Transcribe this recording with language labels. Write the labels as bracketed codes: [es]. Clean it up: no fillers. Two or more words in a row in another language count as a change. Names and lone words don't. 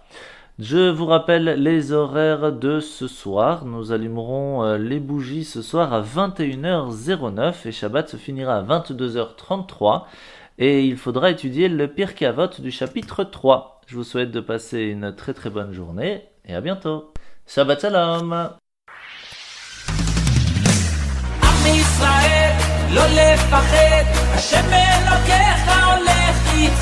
[fr] Je vous rappelle les horaires de ce soir. Nous allumerons les bougies ce soir à 21h09 et Shabbat se finira à 22h33. Et il faudra étudier le Pirkei Avot du chapitre 3. Je vous souhaite de passer une très très bonne journée et à bientôt. [he] שבת שלום. עם ישראל, לא לפחד, השם אלוקיך הולך איתך.